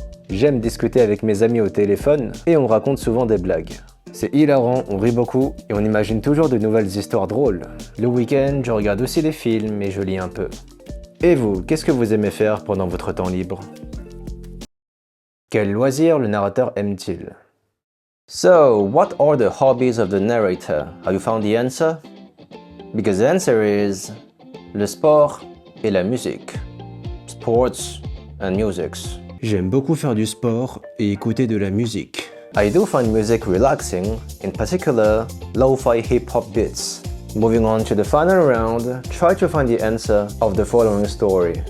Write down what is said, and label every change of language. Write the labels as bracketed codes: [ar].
[fr] J'aime discuter avec mes amis au téléphone et on me raconte souvent des blagues. C'est hilarant, on rit beaucoup et on imagine toujours de nouvelles histoires drôles. Le week-end, je regarde aussi des films et je lis un peu. Et vous, qu'est-ce que vous aimez faire pendant votre temps libre? Quel loisir le narrateur aime-t-il? [en] So, what are the hobbies of the narrator? Have you found the answer? Because the answer is [fr] le sport et la musique. [en] Sports and musics. [fr] J'aime beaucoup faire du sport et écouter de la musique. [en] I do find music relaxing, in particular, lo-fi hip-hop beats. Moving on to the final round, try to find the answer of the following story.